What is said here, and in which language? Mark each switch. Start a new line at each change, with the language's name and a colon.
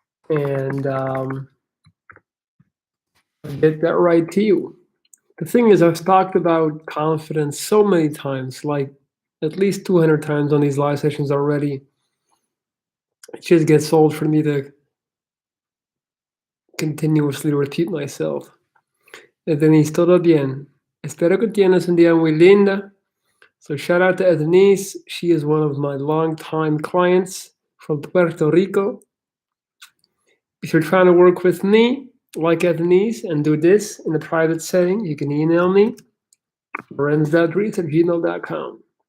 English: And I'll get that right to you. The thing is, I've talked about confidence so many times, like at least 200 times on these live sessions already. It just gets old for me to continuously repeat myself.
Spanish: Denise, todo bien. Espero que tienes un día muy linda.
English: So shout out to Denise. She is one of my longtime clients from Puerto Rico. If you're trying to work with me, like Denise, and do this in a private setting, you can email me, lorenz.reese@gmail.com.